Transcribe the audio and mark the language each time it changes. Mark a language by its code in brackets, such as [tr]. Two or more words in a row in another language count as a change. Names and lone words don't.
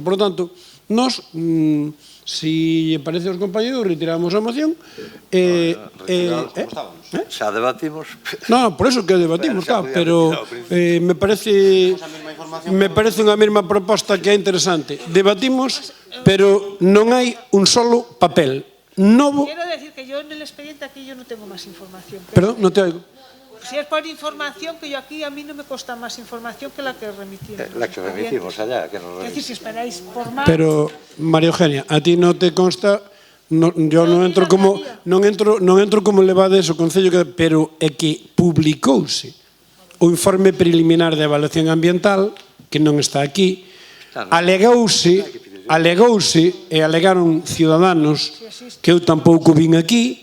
[es] Por lo tanto, [gl] nós, si parece aos compañeros, retiramos a moción. Xa debatimos. [es] No, por eso que debatimos, claro, pero me parece [gl] unha mesma proposta que é interesante. Debatimos, pero non hai un solo papel novo. [es] Quiero decir que yo en el expediente aquí yo no tengo más información. Perdón, no te oigo. Si es por información, que yo aquí a mí no me consta más información que la que remitimos. La que remitimos allá, que nos Es decir, si esperáis por más... [gl] Pero, María Eugenia, a ti non te consta, yo non entro como levades o Concello, pero é que publicouse o informe preliminar de evaluación ambiental, que non está aquí, alegouse e alegaron ciudadanos que eu tampouco vin aquí.